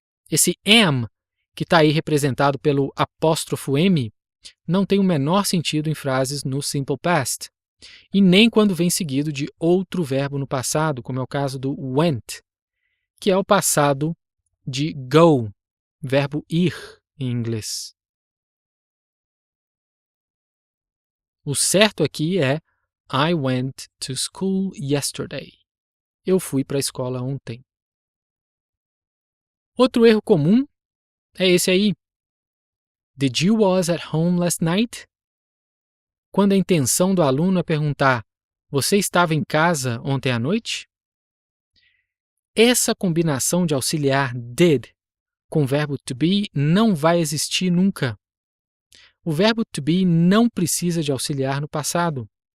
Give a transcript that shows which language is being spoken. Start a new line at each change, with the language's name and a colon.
Portuguese: Esse am, que está aí representado pelo apóstrofo M, não tem o menor sentido em frases no simple past, e nem quando vem seguido de outro verbo no passado, como é o caso do went, que é o passado de go, verbo ir em inglês. O certo aqui é
English: I went to school yesterday.
Portuguese: Eu fui para a escola ontem. Outro erro comum é esse aí.
English: Did you was at home last night?
Portuguese: Quando a intenção do aluno é perguntar você estava em casa ontem à noite? Essa combinação de auxiliar did com o verbo to be não vai existir nunca. O verbo to be não precisa de auxiliar no passado.